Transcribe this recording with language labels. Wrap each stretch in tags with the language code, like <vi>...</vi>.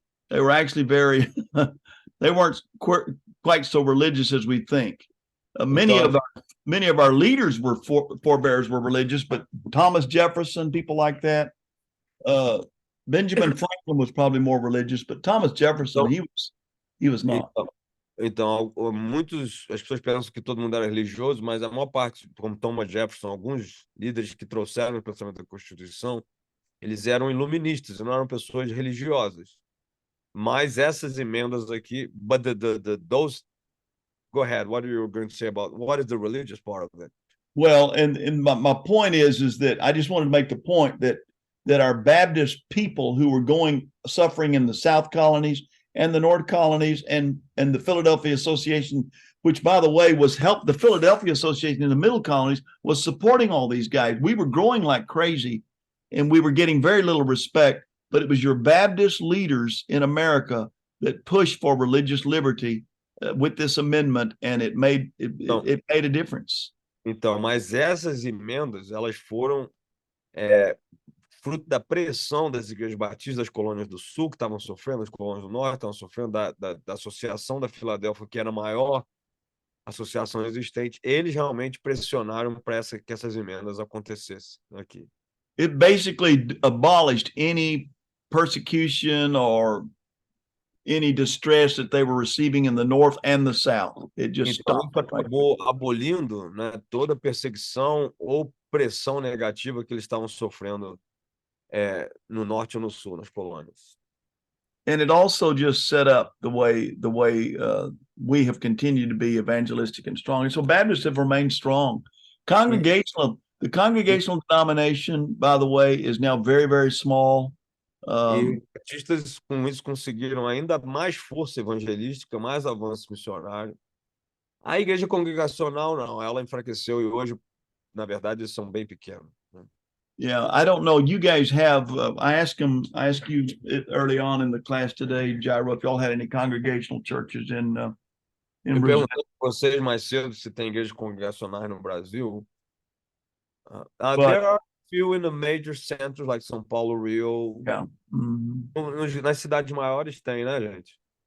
<en>They were actually very, they weren't quite so religious as we think. Many of our leaders were forebears were religious, but Thomas Jefferson, people like that. Benjamin Franklin was probably more religious, but Thomas Jefferson, he was not.</en> <pt>Então, as pessoas pensam que todo mundo era religioso, mas a maior parte, como Thomas Jefferson, alguns líderes que trouxeram o pensamento da Constituição, eles eram iluministas, não eram pessoas religiosas. Mas essas emendas aqui,</pt> <en>but those, go ahead, what are you going to say about, what is the religious part of it? Well, and my point is that I just wanted to make the point that our Baptist people who were suffering in the South colonies and the North colonies and the Philadelphia Association, which, by the way, the Philadelphia Association in the Middle colonies was supporting all these guys. We were growing like crazy, and we were getting very little respect, but it was your Baptist leaders in America that pushed for religious liberty with this amendment, and it made a difference.</en> <pt>Então, mas essas emendas, elas foram fruto da pressão das igrejas batistas das colônias do Sul, que estavam sofrendo, as colônias do Norte estavam sofrendo, da Associação da Filadélfia, que era a maior associação existente. Eles realmente pressionaram para que essas emendas acontecessem aqui.</pt> <en>It basically abolished any persecution or any distress that they were receiving in the North and the South. It just stopped.</en> <pt>Acabou abolindo, né, toda perseguição ou pressão negativa que eles estavam sofrendo no Norte ou no Sul, nas colônias.</pt> <en>And it also just set up the way we have continued to be evangelistic and strong. And so Baptists have remained strong. The congregational denomination, by the way, is now very, very small.</en> <pt>E batistas com isso conseguiram ainda mais força evangelística, mais avanço missionário. A igreja congregacional não, ela enfraqueceu e hoje, na verdade, eles são bem pequenos. Né?</pt> <en>Yeah, I don't know. You guys have. I asked you early on in the class today, Jairo, if y'all had any congregational churches in</en> <pt>Eu</pt> <en>Brazil.</en> <pt>perguntei para vocês mais cedo se tem igrejas congregacionais no Brasil.</pt> <en>There are a few in the major centers like São Paulo, Rio. Yeah. Mm-hmm.</en> <pt>Nas cidades maiores tem, né, gente?</pt>